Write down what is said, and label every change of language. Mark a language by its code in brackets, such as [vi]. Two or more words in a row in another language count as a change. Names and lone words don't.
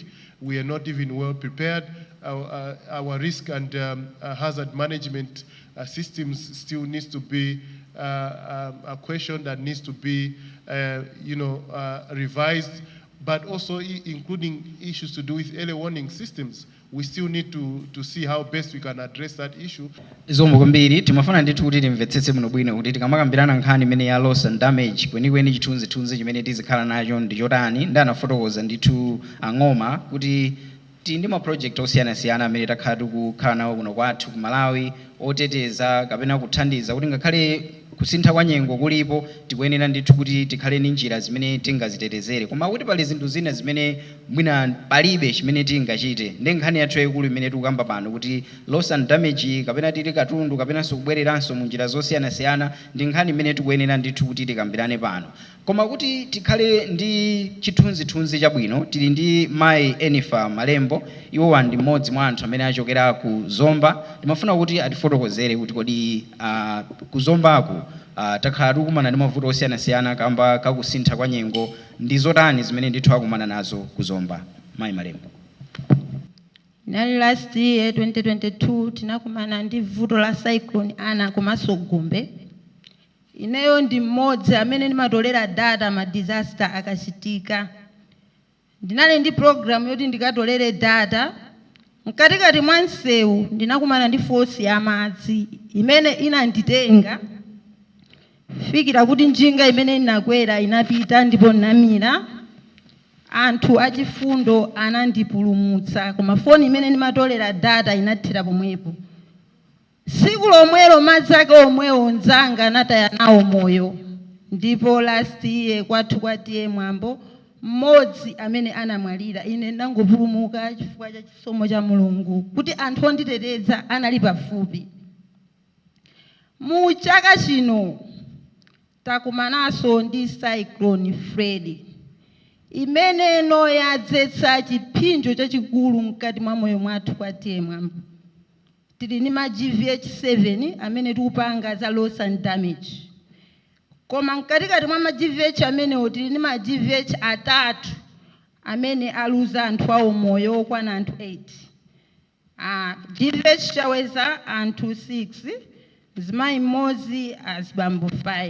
[en] We are not even well prepared. Our risk and hazard management systems still needs to be a question that needs to be, revised, but also including issues to do with early warning systems. We still need to see how best we can address that issue. [ny] Zombo kwambiri timafuna ndithu kuti timvetsetse muno bwino kuti tikamakambirana nkhani imene ya [en] loss and damage [ny] kwenikweni chithunzithunzi chimene tizikhala nacho ndi chotani ndanafotokoza ndithu ang'oma kuti tili ndi ma project osiyanasiyana amene takhala tikukhala nawo kuno kwathu ku Malawi oteteza kapena kuthandiza kuti ngakhale kusintha kwa nyengo kulipo tikuyenera ndithu kuti tikhale ndi njira zimene tingazitetezere, koma kuti pali zinthu zina zimene mwina palibe chimene tingachite. Ndi nkhani yathu yayikulu imene tikukamba pano kuti [en] loss and damage [ny] kapena tili katundu kapena sikubwereranso mu njira zosiyanasiyana ndi nkhani imene tikuyenera ndithu kuti tikambirane pano. Koma kuti tikhale ndi chithunzithunzi chabwino, tili ndi Mayi Enifa Malembo, iwo ndi mmodzi mwa anthu amene achokera ku Zomba. Timafuna kuti atifotokozere kuti kodi ku Zombaku takhala tikumana ndi mavuto osiyanasiyana kamba kakusintha kwa nyengo ndi zotani zimene ndithu akumana nazo ku Zomba. Mayi Malembo. Nali [en] last year [ny] 2022 tinakumana ndi vuto la cyclone Ana komanso Gombe. Ineyo ndi mmodzi amene ndimatolera data ma disaster akachitika. Ndinali ndi program yoti ndikatolere data Mkatikati mwa msewu ndinakumana ndi force ya madzi imene inanditenga fikira kuti njinga imene inakwera inapita ndipo namira anthu achifundo anandipulumutsa koma foni imene ndimatolera data inathira pomwepo. Siku lomwelo madzi ake omwewo nzanga anataya nawo moyo ndipo [en] last year [ny] kwathu kwatiye mwambo mmodzi amene anamwalira ine ndangopulumuka chifukwa cha chisomo cha Mulungu kuti anthu onditeteza anali pafupi. Mu chaka chino takumanaso ndi cyclone Freddy imene no yadzetsa chipinjo chachikulu mkati mwa moyo mwathu kwatiye mwambo. Tili ni ma GVH 7 amene tikupanga za [en] loss and damage. [ny] Koma mkatikati mwa ma GVH amene tili ni ma GVH atatu amene aluza anthu awo moyo okwana anthu 8. GVH chaweza anthu 6, zimayi mmodzi azibambo 5.